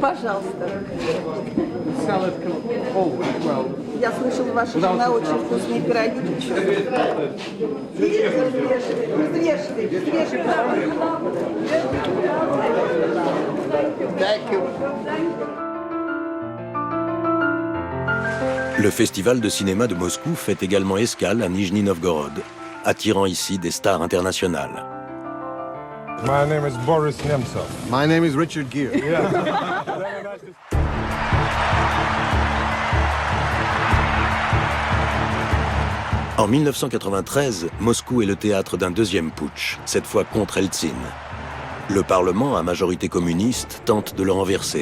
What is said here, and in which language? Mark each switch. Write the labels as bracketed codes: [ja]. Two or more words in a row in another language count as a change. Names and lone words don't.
[ru] Пожалуйста. Я слышал, ваша жена очень вкусные пироги печет. Свежие. [fr] Le festival de cinéma de Moscou fait également escale à Nijni Novgorod, attirant ici des stars internationales. [en] My name is Boris Nemtsov. My name is Richard Gere. [fr] En 1993, Moscou est le théâtre d'un deuxième putsch, cette fois contre Eltsine. Le Parlement, à majorité communiste, tente de le renverser.